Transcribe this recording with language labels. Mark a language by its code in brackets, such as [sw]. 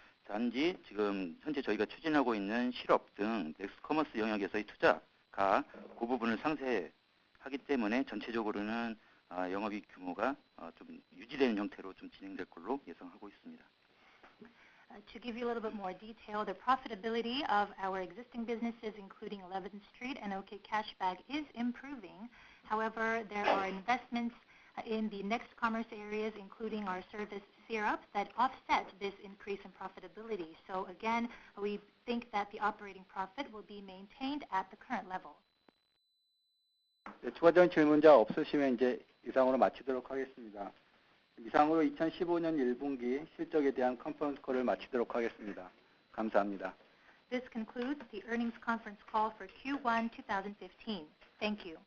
[ko] 단지 지금 현재 저희가 추진하고 있는 실업 등 넥스커머스 영역에서의 투자가 그 부분을 상쇄하기 때문에 전체적으로는 영업이익 규모가 좀 유지되는 형태로 좀 진행될 걸로 예상하고 있습니다. [en] To give you a little bit more detail, the profitability of our existing businesses, including 11th Street and OK Cashback, is improving. However, there are investments in the next commerce areas, including our service syrup, that offset this increase in profitability. So again, we think that the operating profit will be maintained at the current level. [ko] 네, 추가적인 질문자 없으시면 이제 이상으로 마치도록 하겠습니다. 이상으로 2015년 1분기 실적에 대한 컨퍼런스 콜을 마치도록 하겠습니다. 감사합니다. [en] This concludes the earnings conference call for Q1 2015. Thank you.